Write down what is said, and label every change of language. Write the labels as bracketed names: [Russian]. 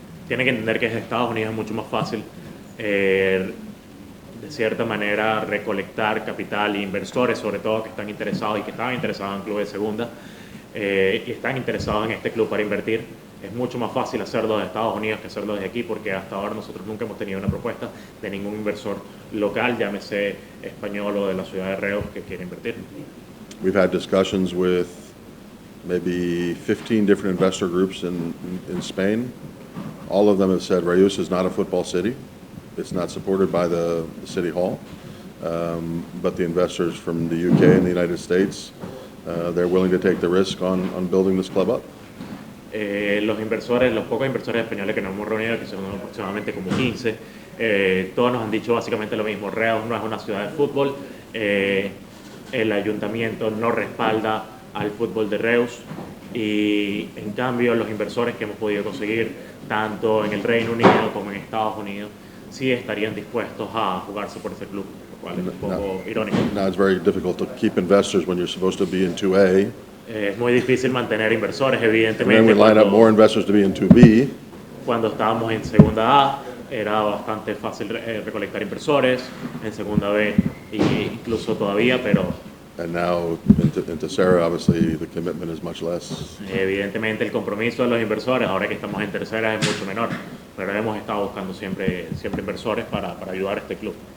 [Spanish] tienen que entender que desde Estados Unidos es mucho más fácil, de cierta manera, recolectar capital e inversores, sobre todo que están interesados y que estaban interesados en clubes de segunda y están interesados en este club para invertir. Es mucho más fácil hacerlo desde Estados Unidos que hacerlo desde aquí, porque hasta ahora nosotros nunca hemos tenido una propuesta de ningún inversor local, llámese español o de la ciudad de Reus, que quiere invertir. [English] We've had discussions with maybe 15 different investor groups in Spain. All of them have said Reus is not a football city. It's not supported by the city hall. But the investors from the UK and the United States, they're willing to take the risk on building this club up. [Spanish] Los pocos inversores españoles que nos hemos reunido, que son aproximadamente como 15, todos nos han dicho básicamente lo mismo. Reus no es una ciudad de fútbol, el ayuntamiento no respalda al fútbol de Reus, y en cambio los inversores que hemos podido conseguir tanto en el Reino Unido como en Estados Unidos sí estarían dispuestos a jugarse por ese club, lo cual es un poco irónico. [English] Now it's very difficult to keep investors when you're supposed to be in 2A. [Spanish] Es muy difícil mantener inversores, [English] And then [Spanish] evidentemente. [English] we line up more investors to be in 2B. [Spanish] Cuando estábamos en segunda A era bastante fácil recolectar inversores, en segunda B incluso todavía, pero [English] And now in Tercera, obviously, the commitment is much less. [Spanish] evidentemente el compromiso de los inversores, ahora que estamos en tercera, es mucho menor, pero hemos estado buscando siempre inversores para ayudar a este club.